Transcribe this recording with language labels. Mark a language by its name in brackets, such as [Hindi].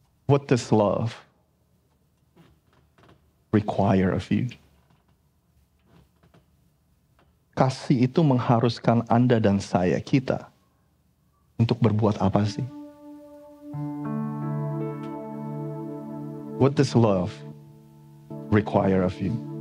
[English] What does love require of you? [Indonesian] Kasih itu mengharuskan Anda dan saya, kita, untuk berbuat apa sih? [English] What does love require of you?